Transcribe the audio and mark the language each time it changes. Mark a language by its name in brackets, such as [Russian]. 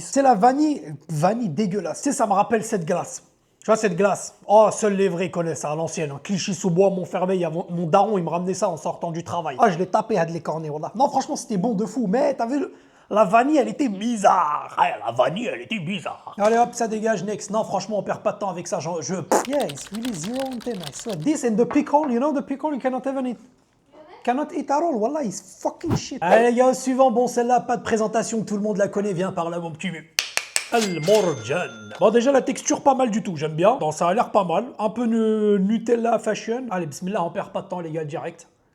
[French] C'est la vanille dégueulasse. Tu sais, ça me rappelle cette glace. Tu vois cette glace? Oh, seuls les vrais connaissent ça à l'ancienne. Hein. Clichy-sous-Bois, Montfermeil, il y a mon daron, il me ramenait ça en sortant du travail. Ah, je l'ai tapé à de l'écorner, voilà. Non, franchement, c'était bon de fou, mais t'as vu, la vanille, elle était bizarre. Ah, la vanille, elle était bizarre. Allez hop, ça dégage, next. Non, franchement, on perd pas de temps avec ça. [English] Yeah, it's really 0 on 10, I swear. This and the pickle, you know, the pickle, you cannot even eat. Cannot eat at all, wallah, it's fucking shit. [French] Allez, les gars, suivant, bon, celle-là, pas de présentation, tout le monde la connaît, viens par là, mon petit vieux. Al-Morjan. Bon, déjà, la texture, pas mal du tout, j'aime bien. Bon, ça a l'air pas mal. Un peu Nutella fashion. Allez, bismillah, on perd pas de temps, les gars, direct.